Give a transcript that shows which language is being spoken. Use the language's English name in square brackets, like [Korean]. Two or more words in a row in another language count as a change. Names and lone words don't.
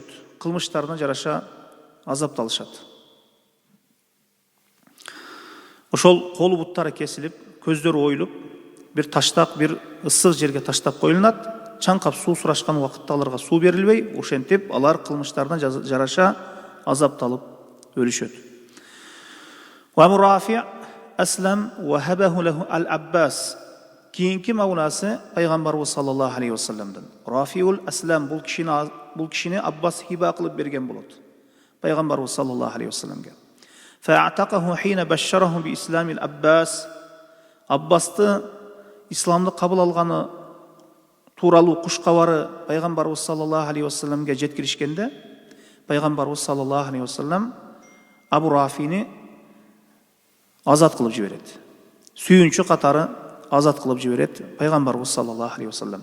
[Kyrgyz] Кылмыштарына жараша азапталышат. Ошол колу буттары кесилип, көздөрү оюлуп, бир таштак, бир ысык жерге таштап коюлат. Чаңкап суу сурашкан убакытта аларга суу берилбей, ошентип алар кылмыштарына жараша азапталып өлүшөт. [Arabic] أبو رافع أسلم وهبه له العباس. [Kyrgyz] Кийинки мауласы пайгамбарыбыз [Arabic] صلى الله عليه وسلم. [Kyrgyz] Рафиул Аслам бул кишини Аббас хиба кылып берген болот. Пайгамбарыбыз [Arabic] صلى الله عليه وسلم. فأعتقه حين بشره بإسلام العباس. [Kyrgyz] Аббасты исламды кабыл алганы тууралуу куш кабары пайгамбарыбыз [Arabic] صلى الله عليه وسلم [Kyrgyz] жеткиришкенде, пайгамбарыбыз [Arabic] صلى الله عليه وسلم [Kyrgyz] Абу Рафини азат кылып жиберет. Сүйүнчү катары азат кылып жиберет пайгамбарыбыз [Arabic] صلى الله عليه وسلم.